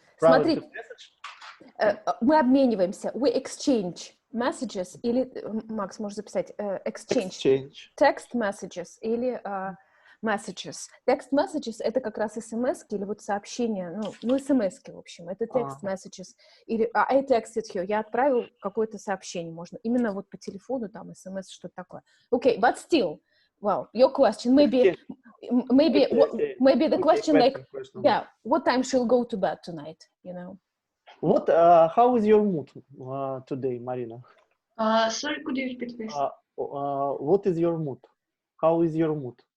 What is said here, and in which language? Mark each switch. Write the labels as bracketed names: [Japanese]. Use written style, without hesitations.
[Russian] Смотри, мы обмениваемся. [English] We exchange messages [Russian] или, Макс, можешь записать, [English] exchange. Text messages или messages. [Russian] Text messages — это как раз смс-ки или вот сообщения, ну смс-ки, в общем, это text messages. Или [English] I texted you, [Russian] я отправил какое-то сообщение, можно именно вот по телефону, там, смс, что-то такое. [English] Okay, but still, well, your question, maybe the question like, yeah, what time she'll go to bed tonight, you know? What? How is your mood today, Marina? Sorry, could you repeat, please? What is your mood? How is your mood?